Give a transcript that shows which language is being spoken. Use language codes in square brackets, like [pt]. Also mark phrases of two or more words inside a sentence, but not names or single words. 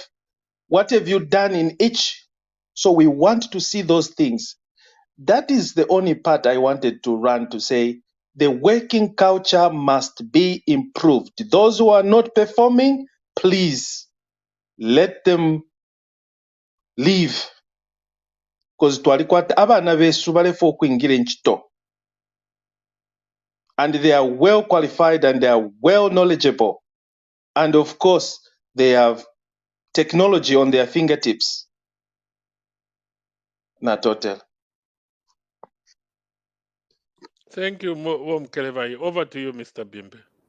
[en] What have you done in each? So we want to see those things. That is the only part I wanted to run to say the working culture must be improved. Those who are not performing, please let them leave. [bem] Because twalikwata abana besu balefa okwingira enchito. [en] And they are well qualified and they are well knowledgeable. And of course, they have technology on their fingertips. Not total. Thank you, Mkelevai. Over to you, Mr. Bimbe.